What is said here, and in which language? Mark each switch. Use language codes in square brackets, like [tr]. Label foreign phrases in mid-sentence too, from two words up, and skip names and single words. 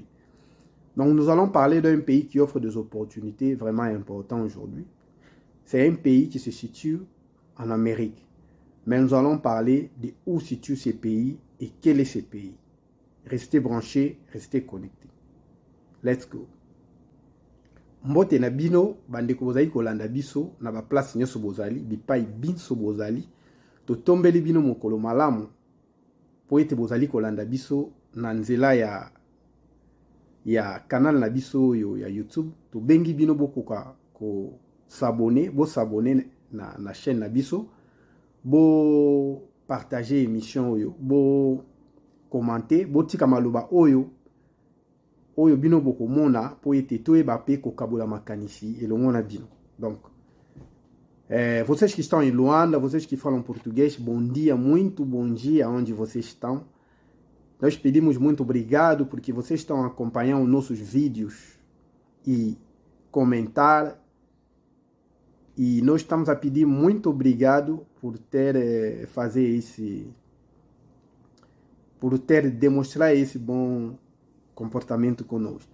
[fr] Donc nous allons parler d'un pays qui offre des opportunités vraiment importantes aujourd'hui. C'est un pays qui se situe en Amérique. Mais nous allons parler de où se situe ce pays et quel est ce pays. Restez branchés, restez connectés. [en] Let's go. [ln] Mbote na bino bandeko bozali kolanda biso na ba place nyoso bozali bipai binso bozali to tombeli bino mokolo malamu po ete bozali kolanda biso na nzela ya canal na biso oyo ya YouTube. To bengi bino bokoka ko s'abonner, bo s'abonner na chaîne na biso, bo partager émission oyo, bo commenter, bo tika maloba oyo bino boko mona po ete toyeba pe ko kabola makanisi elongo na bino. [pt] Donc vocês que estão em Luanda, vocês que falam português, bom dia, muito bom dia onde vocês estão. Nós pedimos muito obrigado porque vocês estão acompanhando nossos vídeos e comentar. E nós estamos a pedir muito obrigado por ter demonstrar esse bom comportamento conosco.